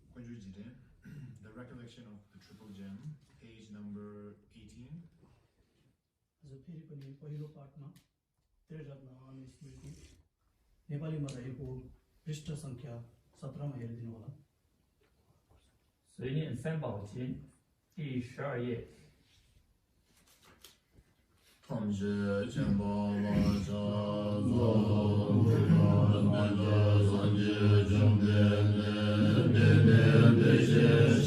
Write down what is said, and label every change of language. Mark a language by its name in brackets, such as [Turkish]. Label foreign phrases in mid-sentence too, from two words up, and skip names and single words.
[English] The Recollection of the Triple Gem, page number 18. [Nepali] आज फेरि पनि पहिलो पाठमा त्रिरत्न अनुस्मृति नेपालीमा रहेको पृष्ठ सङ्ख्या 17 मा हेरिदिनु होला। [Chinese] 随念三宝经第12页。同时见报瓦扎宗南无三界正遍念念对谢